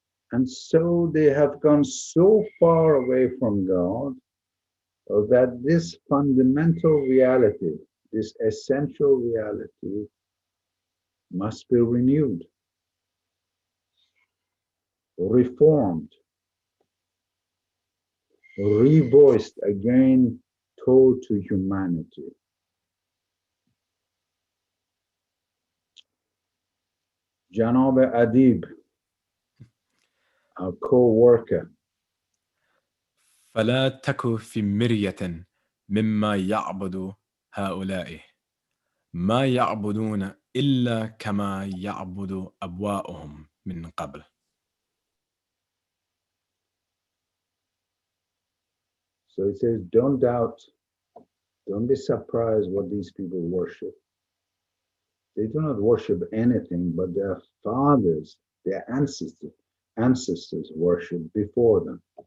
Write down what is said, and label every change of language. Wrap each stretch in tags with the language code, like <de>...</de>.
<en>And so they have gone so far away from God that this fundamental reality, this essential reality, must be renewed, reformed, revoiced again, told to humanity. Janab Adib, our co-worker,</en> <ar>فلا تك في مرية مما يعبد هؤلاء ما يعبدون إلا كما يعبد أبواؤهم من قبل.</ar> <en>So he says, don't doubt, don't be surprised what these people worship. They do not worship anything but their fathers, their ancestors worship before them.</en>